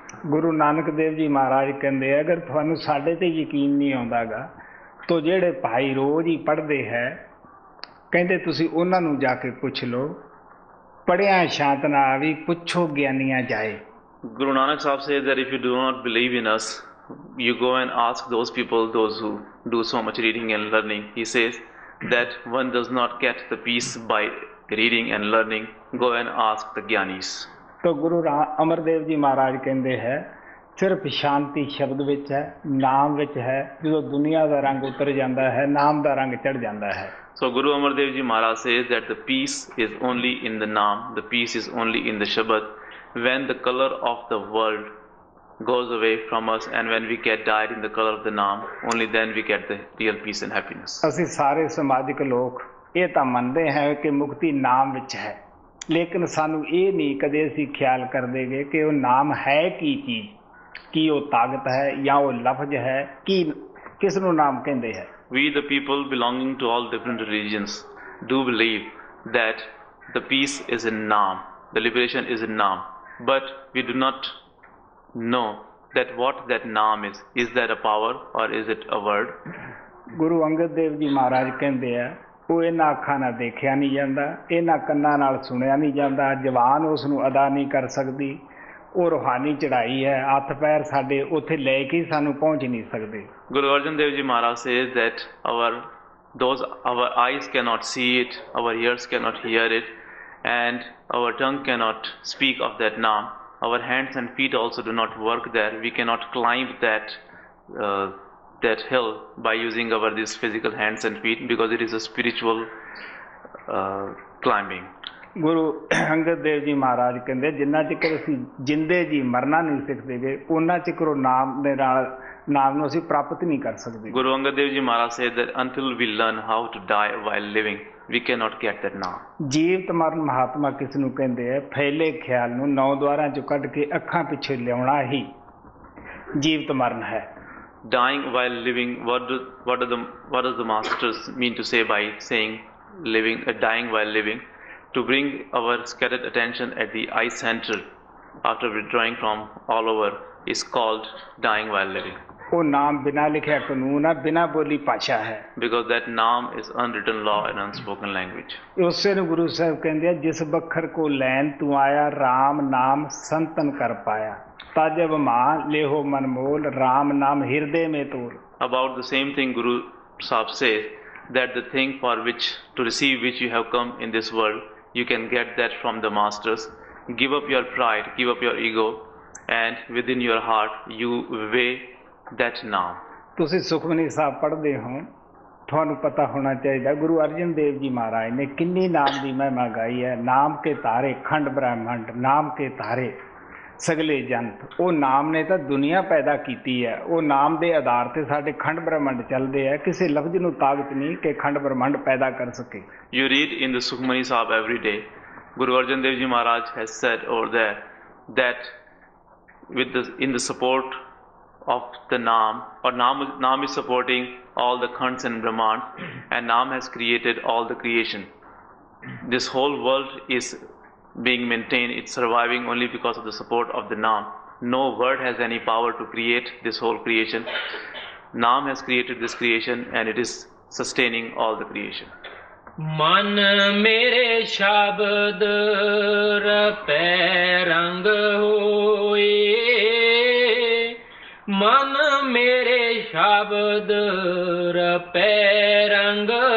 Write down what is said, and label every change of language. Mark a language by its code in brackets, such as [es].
[pa] ਗੁਰੂ ਨਾਨਕ ਦੇਵ ਜੀ ਮਹਾਰਾਜ ਕਹਿੰਦੇ ਅਗਰ ਤੁਹਾਨੂੰ ਸਾਡੇ ਤੇ ਯਕੀਨ ਨਹੀਂ ਆਉਂਦਾਗਾ ਤਾਂ ਜਿਹੜੇ ਭਾਈ ਰੋਜ਼ ਹੀ ਪੜ੍ਹਦੇ ਹੈ ਕਹਿੰਦੇ ਤੁਸੀਂ ਉਹਨਾਂ ਨੂੰ ਜਾ ਕੇ ਪੁੱਛ ਲਓ, ਪੜ੍ਹਿਆ ਸ਼ਾਂਤ ਨਾ ਆਵੀ ਪੁੱਛੋ ਗਿਆਨੀਆਂ ਜਾਏ। [en] Guru Nanak Sahib says that if you do not believe in us, you go and ask those people, those who do so much reading and learning. He says that one does not get the peace by reading and learning. Go and ask the Gyanis. [pa] ਤਾਂ ਗੁਰੂ ਅਮਰਦੇਵ ਜੀ ਮਹਾਰਾਜ ਕਹਿੰਦੇ ਹੈ ਸਿਰਫ ਸ਼ਾਂਤੀ ਸ਼ਬਦ ਵਿੱਚ ਹੈ, ਨਾਮ ਵਿੱਚ ਹੈ। ਜਦੋਂ ਦੁਨੀਆ ਦਾ ਰੰਗ ਉਤਰ ਜਾਂਦਾ ਹੈ ਨਾਮ ਦਾ ਰੰਗ ਚੜ੍ਹ ਜਾਂਦਾ ਹੈ। [en] So Guru Amar Dev Ji Maharaj says that the peace is only in the Naam, the peace is only in the Shabad. When the color of the world goes away from us and when we get dyed in the color of the Naam, only then we get the real peace and happiness. [pa] ਅਸੀਂ ਸਾਰੇ ਸਮਾਜਿਕ ਲੋਕ ਇਹ ਤਾਂ ਮੰਨਦੇ ਹੈ ਕਿ ਮੁਕਤੀ ਨਾਮ ਵਿੱਚ ਹੈ, ਲੇਕਿਨ ਸਾਨੂੰ ਇਹ ਨਹੀਂ ਕਦੇ ਅਸੀਂ ਖਿਆਲ ਕਰਦੇਗੇ ਕਿ ਉਹ ਨਾਮ ਹੈ ਕੀ ਚੀਜ਼, ਕੀ ਉਹ ਤਾਕਤ ਹੈ ਜਾਂ ਉਹ ਲਫ਼ਜ਼ ਹੈ, ਕੀ ਕਿਸ ਨੂੰ ਨਾਮ ਕਹਿੰਦੇ ਹੈ। [en] We the people belonging to all different religions do believe that the peace is in Naam, the liberation is in Naam, but we do not know that what that Naam is. Is that a power or is it a word? [pa] Guru Angad Dev ji ਮਹਾਰਾਜ ਕਹਿੰਦੇ ਆ ਉਹ ਇਹਨਾਂ ਅੱਖਾਂ ਨਾਲ ਦੇਖਿਆ ਨਹੀਂ ਜਾਂਦਾ, ਇਹਨਾਂ ਕੰਨਾਂ ਨਾਲ ਸੁਣਿਆ ਨਹੀਂ ਜਾਂਦਾ, ਜ਼ਬਾਨ ਉਸ ਨੂੰ ਅਦਾ ਨਹੀਂ ਕਰ ਸਕਦੀ, ਉਹ ਰੂਹਾਨੀ ਚੜ੍ਹਾਈ ਹੈ, ਹੱਥ ਪੈਰ ਸਾਡੇ ਉੱਥੇ ਲੈ ਕੇ ਸਾਨੂੰ ਪਹੁੰਚ ਨਹੀਂ ਸਕਦੇ। [en] Guru Arjan Dev Ji Maharaj says that our eyes cannot see it, our ears cannot hear it, and our tongue cannot speak of that Naam. Our hands and feet also do not work there. We cannot climb that hill by using our these physical hands and feet because it is a spiritual climbing. [pa] Guru Angad Dev ji ਮਹਾਰਾਜ ਕਹਿੰਦੇ ਜਿੰਨਾ ਚਿਰ ਅਸੀਂ ਜਿੰਦੇ ਜੀ ਮਰਨਾ ਨਹੀਂ ਸਿੱਖਦੇਗੇ ਉਹਨਾਂ ਚਿਰ ਉਹ ਨਾਮ ਦੇ ਨਾਲ ਨਾਮ ਨੂੰ ਅਸੀਂ ਪ੍ਰਾਪਤ ਨਹੀਂ ਕਰ ਸਕਦੇ। [en] Guru Angad Dev Ji Maharaj said that until we learn how to die while living, we cannot get that Naam. [pa] ਜੀਵਤ ਮਰਨ ਮਹਾਤਮਾ ਕਿਸ ਨੂੰ ਕਹਿੰਦੇ ਆ? ਫੈਲੇ ਖਿਆਲ ਨੂੰ ਨੌ ਦੁਆਰਾਂ ਚੋਂ ਕੱਢ ਕੇ ਅੱਖਾਂ ਪਿੱਛੇ ਲਿਆਉਣਾ ਹੀ ਜੀਵਤ ਮਰਨ ਹੈ। [en] Dying while living, what does the masters mean to say by saying dying while living? To bring our scattered attention at the eye center after withdrawing from all over is called dying while living. [pa] ਉਹ ਨਾਮ ਬਿਨਾਂ ਲਿਖਿਆ ਕਾਨੂੰਨ ਆ, ਬਿਨਾਂ ਬੋਲੀ ਭਾਸ਼ਾ ਹੈ। [en] Because that naam is unwritten law and unspoken language. [pa] ਉਸੇ ਨੂੰ ਗੁਰੂ ਸਾਹਿਬ ਕਹਿੰਦੇ ਆ ਜਿਸ ਬੱਖਰ ਕੋ ਲੈਣ ਤੂੰ ਆਇਆ ਰਾਮ ਨਾਮ ਸੰਤਨ ਕਰ ਪਾਇਆ ਤਾਜਬ ਮਾਂ ਲੇਹੋ ਮਨਮੋਲ ਰਾਮ ਨਾਮ ਹਿਰਦੇ ਮੇ ਤੋਲ। [en] About the same thing Guru Sahib says that the thing for which to receive which you have come in this world, you can get that from the masters. Give up your pride, give up your ego, and within your heart you weigh that naam. [pa] ਤੁਸੀਂ ਸੁਖਮਨੀ ਸਾਹਿਬ ਪੜ੍ਹਦੇ ਹੋ, ਤੁਹਾਨੂੰ ਪਤਾ ਹੋਣਾ ਚਾਹੀਦਾ ਗੁਰੂ ਅਰਜਨ ਦੇਵ ਜੀ ਮਹਾਰਾਜ ਨੇ ਕਿੰਨੀ ਨਾਮ ਦੀ ਮਹਿਮਾ ਗਾਈ ਹੈ। ਨਾਮ ਕੇ ਤਾਰੇ ਖੰਡ ਬ੍ਰਹਮੰਡ, ਨਾਮ ਕੇ ਤਾਰੇ ਸਗਲੇ ਜੰਤ। ਉਹ ਨਾਮ ਨੇ ਤਾਂ ਦੁਨੀਆ ਪੈਦਾ ਕੀਤੀ ਹੈ, ਉਹ ਨਾਮ ਦੇ ਆਧਾਰ ਤੇ ਸਾਡੇ ਖੰਡ ਬ੍ਰਹਮੰਡ ਚੱਲਦੇ ਆ। ਕਿਸੇ ਲਫ਼ਜ਼ ਨੂੰ ਤਾਕਤ ਨਹੀਂ ਕਿ ਖੰਡ ਬ੍ਰਹਮੰਡ ਪੈਦਾ ਕਰ ਸਕੇ। [en] You read in the Sukhmani Sahib every day, Guru Arjan Dev Ji Maharaj has said over there that in the support of the Naam, or Naam is supporting all the khands and Brahman, and Naam has created all the creation. This whole world is being maintained, it's surviving only because of the support of the Naam. No word has any power to create this whole creation. Naam has created this creation and it is sustaining all the creation. [pa] ਮਨ ਮੇਰੇ ਸ਼ਬਦ ਰਪੈ ਰੰਗ ਹੋਏ, ਮਨ ਮੇਰੇ ਸ਼ਬਦ ਰਪੈ ਰੰਗ